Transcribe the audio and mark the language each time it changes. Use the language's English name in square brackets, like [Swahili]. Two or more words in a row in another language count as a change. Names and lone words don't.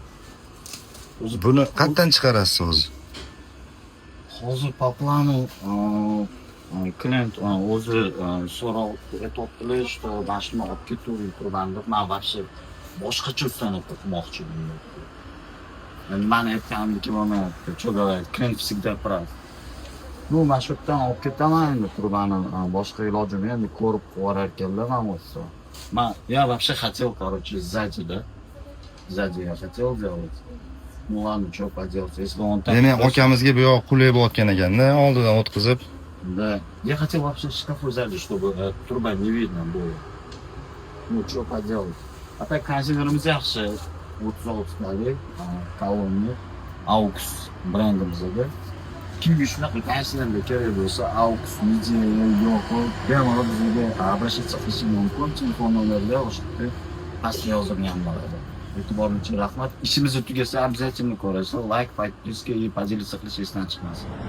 [Uzbek] Buni qayerdan chiqarasiz o'zi? Hozir poplani klient o'zi so'roq aytibdilar, что mashina olib ketuvdik turgan deb. Men вообще boshqacha uстановка qilmoqchiman. Mani aytganimdiki, mana [Russian] что говорит, клиент всегда прав. [Uzbek] Ну, mana shu yerdan olib ketaman endi turbani, boshqa ilojim yo'q, endi ko'rib qo'yar ekanlar mana bo'lsa. [Russian] Я вообще хотел, короче, сзади, да? Сзади я хотел делать. Ну ладно, что поделать, если он так... [Uzbek] Ya'ni akamizga bu yoq qulay bo'layotgan ekanda, oldidan o'tkazib. [Russian] Да. Я хотел вообще шкафу сзади, чтобы труба не видно было. Ну, что поделать. А так, [Uzbek] консилерimiz yaxshi. 36 talik, kolonna, AUX brendimizda. Kimga shunaqa konsilerlar kerak bo'lsa, AUX, Media, yo'q, bemalol bizga обращаться qilishi mumkin. Telefon nomerida o'shada pastga yozilgan bo'ladi. E'tiboringiz uchun rahmat. Ishimizni tugasa, обязательно ko'rasiz. Like, [Russian] подписка и поделиться [Uzbek] qilish esdan chiqmasin.